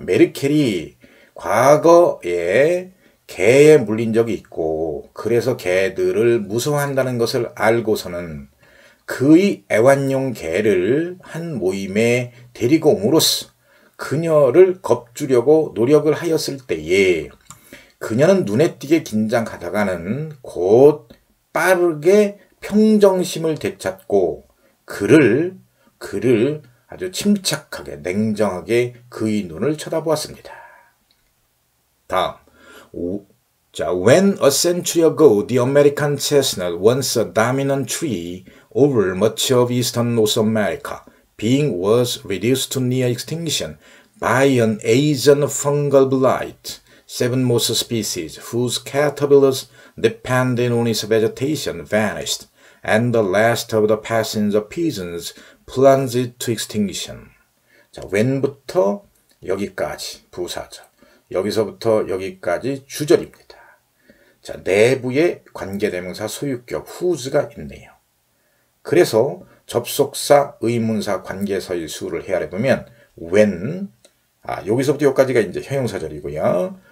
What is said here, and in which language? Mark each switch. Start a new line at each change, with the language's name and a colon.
Korean: 메르켈이 과거에 개에 물린 적이 있고 그래서 개들을 무서워한다는 것을 알고서는 그의 애완용 개를 한 모임에 데리고 옴으로써 그녀를 겁주려고 노력을 하였을 때에 그녀는 눈에 띄게 긴장하다가는 곧 빠르게 평정심을 되찾고 그를 아주 침착하게 냉정하게 그의 눈을 쳐다보았습니다. 다음 자,
English: when a century ago the American chestnut, once a dominant tree over much of eastern North America, being was reduced to near extinction by an Asian fungal blight, 7 most species whose caterpillars depended on its vegetation vanished, and the last of the passenger pigeons plunged to extinction.
Korean: 자, when부터 여기까지 부사절, 여기서부터 여기까지 주절입니다. 자, 내부에 관계대명사 소유격 whose가 있네요. 그래서 접속사, 의문사, 관계사의 수를 헤아려보면 when, 여기서부터 여기까지가 이제 형용사절이고요.